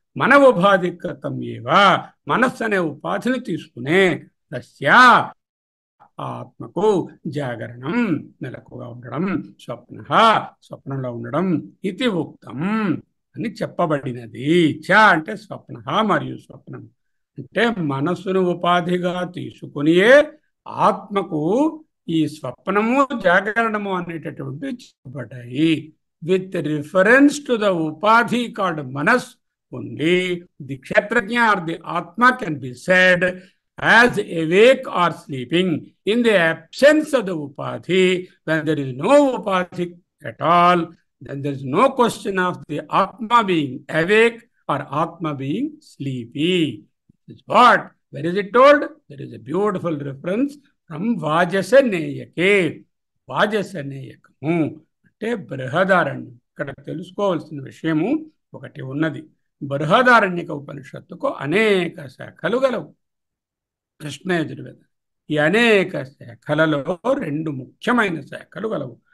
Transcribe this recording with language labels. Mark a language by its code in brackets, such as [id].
[te] మన ఉపాధికృతం ఏవా, మనస్సు అనే ఉపాధిని తీసుకునే తస్య ఆత్మకు జాగరణం, మెలకుగా ఉండడం, స్వప్నంలో ఉండడం ఇది ఉక్తం అని చెప్పబడినది. చ అంటే స్వప్న మరియు స్వప్నం అంటే మనస్సును ఉపాధిగా తీసుకునియే ఆత్మకు ఈ స్వప్నము జాగరణము అనేటటువంటి చెప్పబడ్డాయి. [en] With reference to the upadhi called manas only the kshetrajna or the atma can be said as awake or sleeping. In the absence of the upadhi, when there is no upadhi at all, then there is no question of the atma being awake or atma being sleepy. This is what? Where is it told? There is a beautiful reference from Vajasaneyake. [te] Vajasaneyakamu అంటే బృహదారణ్యం. ఇక్కడ తెలుసుకోవాల్సిన విషయము ఒకటి ఉన్నది. బృహదారణ్యక ఉపనిషత్తుకు అనేక శాఖలు గలవు. కృష్ణ యజుర్వేద ఈ అనేక శాఖలలో రెండు ముఖ్యమైన శాఖలు గలవు.